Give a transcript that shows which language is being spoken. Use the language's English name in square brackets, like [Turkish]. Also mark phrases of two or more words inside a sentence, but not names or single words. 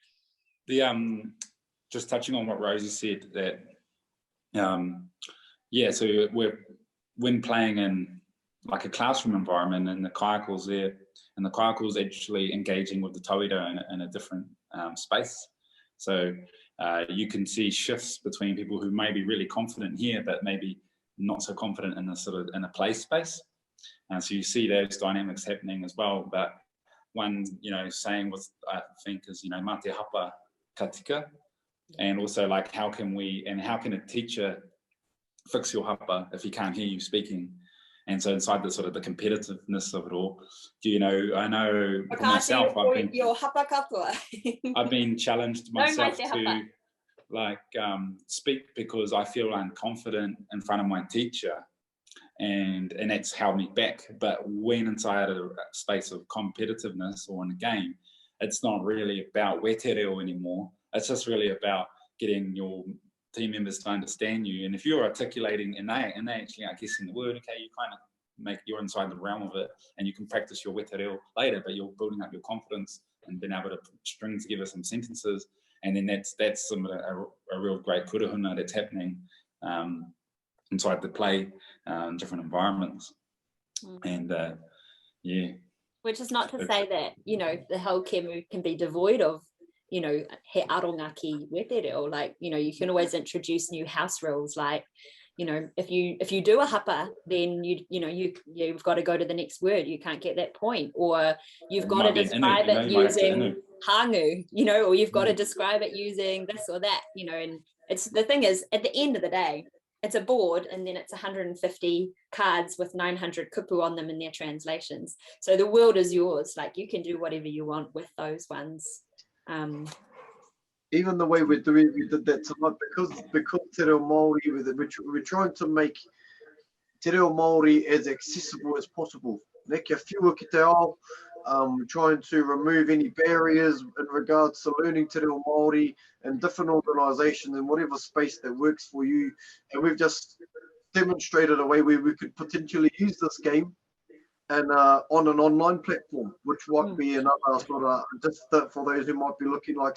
[English] Just touching on what Rosie said, that so when playing in like a classroom environment, and the kaiako's there, and the kaiako's actually engaging with the tauira in a different space. So you can see shifts between people who may be really confident here, but maybe not so confident in a play space. And so you see those dynamics happening as well. But one, you know, saying was, I think, is, you know, [Māori] mā te hapa ka tika, [English] and also like how can a teacher fix your hapa if he can't hear you speaking? And so inside the the competitiveness of it all, you know, I know for myself, I've been challenged myself to like speak, because I feel unconfident in front of my teacher, and that's held me back. But when inside a space of competitiveness or in a game, it's not really about [Māori] wete reo [English] anymore. It's just really about getting your team members to understand you. And if you're articulating and they actually are guessing the word, okay, you kind of you're inside the realm of it, and you can practice your [Māori] wete reo [English] later, but you're building up your confidence and being able to string together some sentences. And then that's a real great kuruhuna that's happening inside the play in different environments. And which is not to say that, you know, the whole kēmu can be devoid of, you know, [Māori] he aronga ki wete reo. [English] Like, you know, you can always introduce new house rules, like, you know, if you do a hapa, then you've got to go to the next word, you can't get that point, or you've got to describe it using hangu, you know, or you've got to describe it using this or that, you know. And it's, the thing is, at the end of the day, it's a board, and then it's 150 cards with 900 kupu on them in their translations. So the world is yours. Like, you can do whatever you want with those ones. Even the way we did that tonight, because [Māori] Te Reo Māori, [English] we're trying to make [Māori] Te Reo Māori [English] as accessible as possible. [Māori] Kia whiua ki te ao, [English] trying to remove any barriers in regards to learning [Māori] Te Reo Māori [English] in different organisations in whatever space that works for you. And we've just demonstrated a way where we could potentially use this game and on an online platform, which might be another sort of just for those who might be looking like.